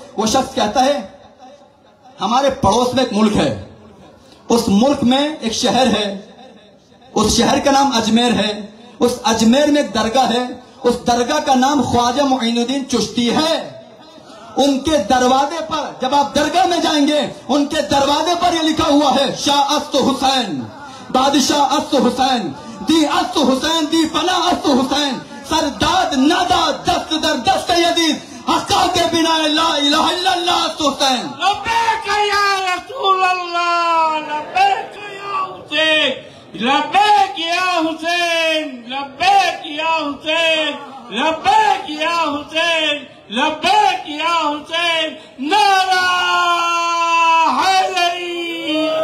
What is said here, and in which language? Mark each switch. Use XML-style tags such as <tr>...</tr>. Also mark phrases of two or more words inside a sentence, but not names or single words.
<ur>وہ شخص کہتا ہے ہمارے پڑوس میں ایک ملک ہے, اس ملک میں ایک شہر ہے, اس شہر کا نام اجمیر ہے. اس اجمیر میں ایک درگاہ ہے, اس درگاہ کا نام خواجہ معین الدین چشتی ہے. ان کے دروازے پر جب آپ درگاہ میں جائیں گے, ان کے دروازے پر یہ لکھا ہوا ہے</ur> <fa>شاہ است حسین, بادشاہ است حسین, دی است حسین, دی پناہ است حسین, سرداد ناداد دست در دست یزید, حقا کے بنا لا الہ الا اللہ است حسین.</fa> <ar>لبیک یا رسول اللہ, لبیک یا حسین, لبیک یا حسین, لبیک یا حسین, لبیک یا حسین, لبیک یا حسین,</ar> <ur>نعرہ حیدری.</ur>